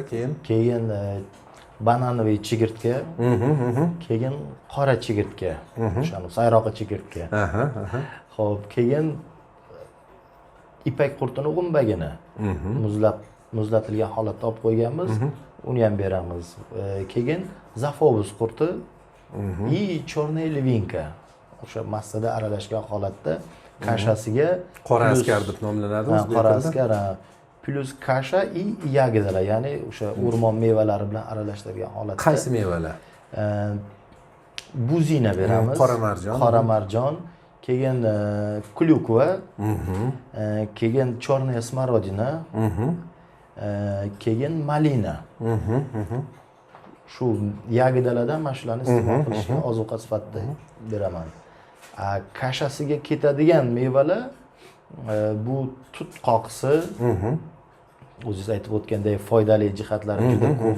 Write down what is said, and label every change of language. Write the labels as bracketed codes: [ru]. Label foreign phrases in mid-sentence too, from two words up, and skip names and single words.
[uz] keyin bananoviy chigirtka, keyin qora chigirtka, o'shani sayrog'i chigirtka. Xo'p, keyin ipak qurtini g'umbagini muzlatilgan holatda olib qo'yganmiz, uni ham beramiz. Keyin zafovuz qurti [ru] и черная львинка. [uz] O'sha massada aralashgan holatda kashasiga qora askar deb nomlanadi o'zbek tilida. Qora askar plus kasha и yagidalar, ya'ni o'sha o'rmon mevalari bilan aralashtirilgan holatda. Qaysi mevalar? Buzina beramiz. Qora marjon. Keyin klyukva, keyin [ru] черная смородина, [uz] keyin malina. Shu yagidalardan mana shularni iste'mol qilishga ozuqa sifatida beraman. Kashasiga ketadigan mevalar bu tut qoqisi, o'zingiz aytib o'tgandek foydali jihatlari juda ko'p.